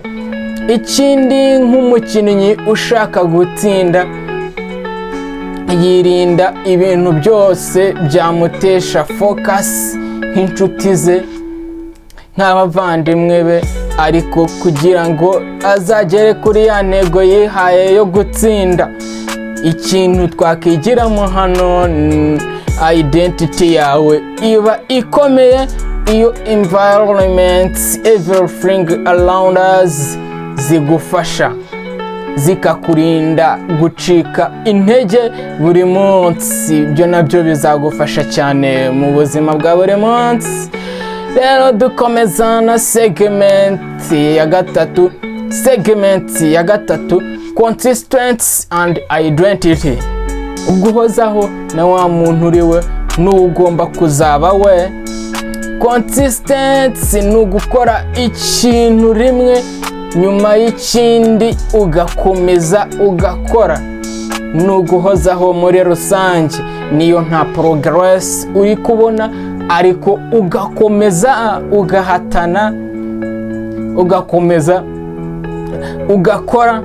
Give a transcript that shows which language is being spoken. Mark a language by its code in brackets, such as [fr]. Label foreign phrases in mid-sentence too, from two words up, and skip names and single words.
[rw] Ikindi, nk'umukinnyi ushaka gutsinda, yirinda ibintu byose byamutesha focus, nk'inshuti ze, nk'abavandimwe be, ariko kugira ngo azagere kuri ya ntego yihaye yo gutsinda. Ikintu twakigiramo hano, identity yawe iba ikomeye iyo environment, [en] everything around us [rw] zigufasha, zikakurinda gucika intege buri munsi. Ibyo nabyo bizagufasha cyane mu buzima bwa buri munsi. Rero dukomeza na segment ya gatatu, [en] consistency and identity. [rw] Uguhozaho na wa muntu uriwe n'ugomba kuzaba we. Consistency ni ugukora ikintu rimwe nyuma y'ikindi, ugakomeza ugakora. Ni uguhozaho muri rusange, niyo nta progress uri kubona, ariko ugakomeza ugahatana, ugakomeza ugakora.